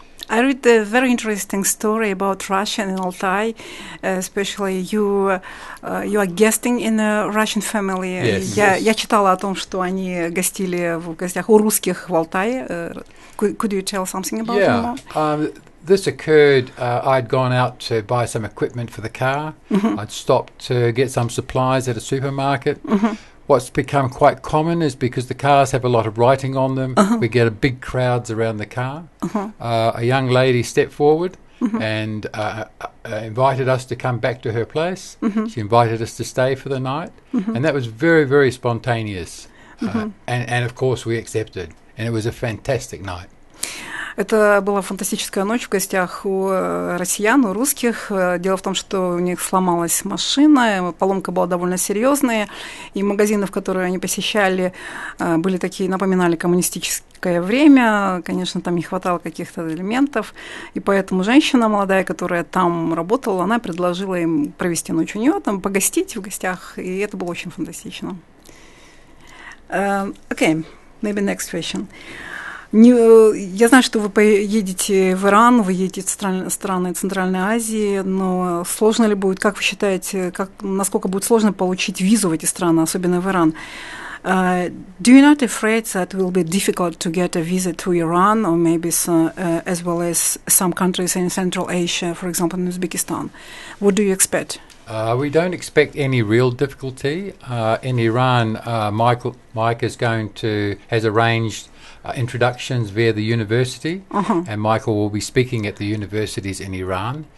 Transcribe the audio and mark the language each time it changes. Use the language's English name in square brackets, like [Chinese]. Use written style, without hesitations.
[English] I read a very interesting story about Russia and Altai, especially you are guesting in a Russian family. Yes, [Russian] Я читала о том, что они гостили в гостях у русских в Алтае. [English] Could you tell something about it? This occurred, I'd gone out to buy some equipment for the car. I'd stopped to get some supplies at a supermarket. What's become quite common is because the cars have a lot of writing on them, we get a big crowds around the car. A young lady stepped forward and invited us to come back to her place. She invited us to stay for the night. And that was very, very spontaneous. And of course we accepted. And it was a fantastic night. [Russian] Это была фантастическая ночь в гостях у россиян, у русских. Дело в том, что у них сломалась машина, поломка была довольно серьезная, и магазины, в которые они посещали, были такие, напоминали коммунистическое время. Конечно, там не хватало каких-то элементов, и поэтому женщина молодая, которая там работала, она предложила им провести ночь у нее, там погостить в гостях, и это было очень фантастично. [English] Okay, maybe next question. [Russian] Я знаю, что вы поедете в Иран, вы едете в страны Центральной Азии, но сложно ли будет, как вы считаете, насколько будет сложно получить визу в эти страны, особенно в Иран? [English] Do you not afraid that it will be difficult to get a visa to Iran, or maybe as well as some countries in Central Asia, for example, in Uzbekistan? What do you expect? We don't expect any real difficulty. In Iran, Mike has arranged introductions via the university, and Michael will be speaking at the universities in Iran.